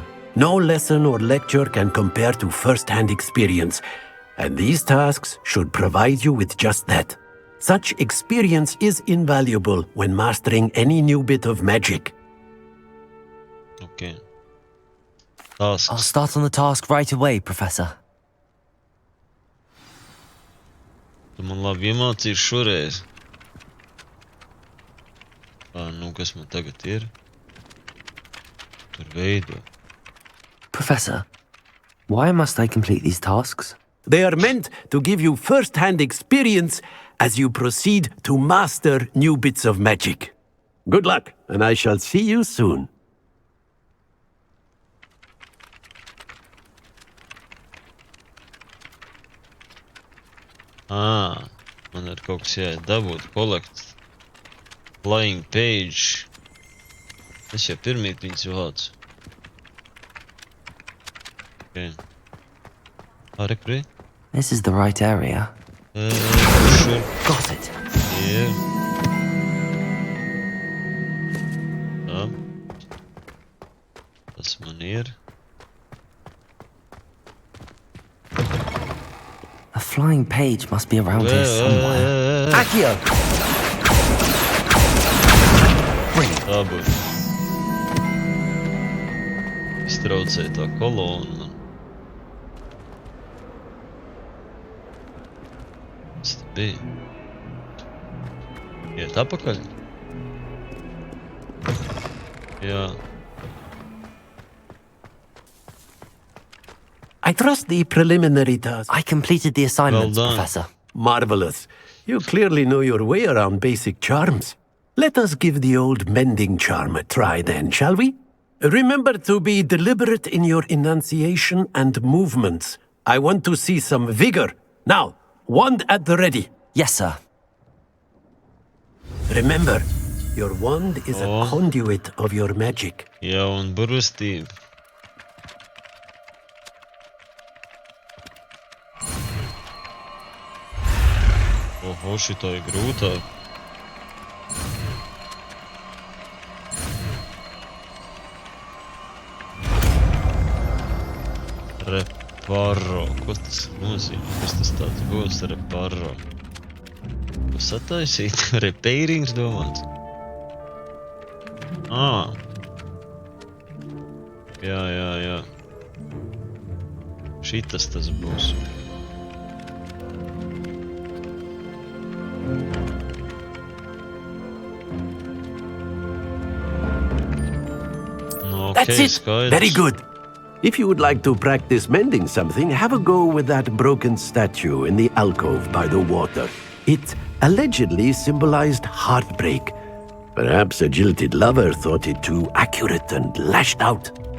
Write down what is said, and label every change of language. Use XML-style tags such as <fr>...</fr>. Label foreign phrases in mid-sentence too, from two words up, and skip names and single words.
<en>No lesson or lecture can compare to first-hand experience, and these tasks should provide you with just that. Such experience is invaluable when mastering any new bit of magic. Okay. Tasks. I'll start on the task right away, Professor.</en> <lv>Tu man labi iemācīsi šoreiz. Nu, kas man tagad ir? Tur veido.</lv> <en>Professor, why must I complete these tasks? They are meant to give you first-hand experience as you proceed to master new bits of magic. Good luck, and I shall see you soon.</en> <lv>Man ir kaut kas jādabūt,</lv> <en>collect flying page.</en> <lv>Es jau pirmīt viņus vācu. Okay. Kur?</lv> <en>This is the right area. Sure. Got it. Here.</en> <lv>Tā. Tas man ir.</lv> <en>A flying page must be around here somewhere. Accio!</en> <lv>Tā būs. Iztraucēja tā kolona. Kas te bija? Iet apakaļ? Jā.</lv> <en>I trust the preliminary task. I completed the assignments, Professor. Marvelous. You clearly know your way around basic charms. Let us give the old mending charm a try then, shall we? Remember to be deliberate in your enunciation and movements. I want to see some vigor. Now, wand at the ready. Yes, sir. Remember, your wand is a conduit of your magic.</en> <lv>Jā, un burvestība. Oho, šito ir grūtāk. Reparo. Ko tas nozīmē? Kas tas tāds būs? Reparo. Ko sataisīt? Repairings domāts? Jā. Šitas tas būs.</lv> <en>That's it. Very good. If you would like to practice mending something, have a go with that broken statue in the alcove by the water. It allegedly symbolized heartbreak. Perhaps a jilted lover thought it too accurate and lashed out.</en>